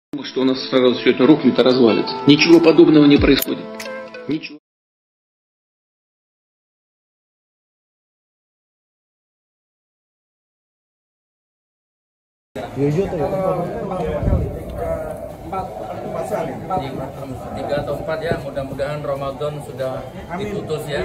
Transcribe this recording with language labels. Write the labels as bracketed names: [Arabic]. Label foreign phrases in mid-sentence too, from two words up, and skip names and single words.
[Russian] что у нас сразу все это рухнет и развалится. Ничего подобного не происходит. Ничего. [Indonesian] Tiga atau empat ya, mudah-mudahan Ramadan sudah diputus ya.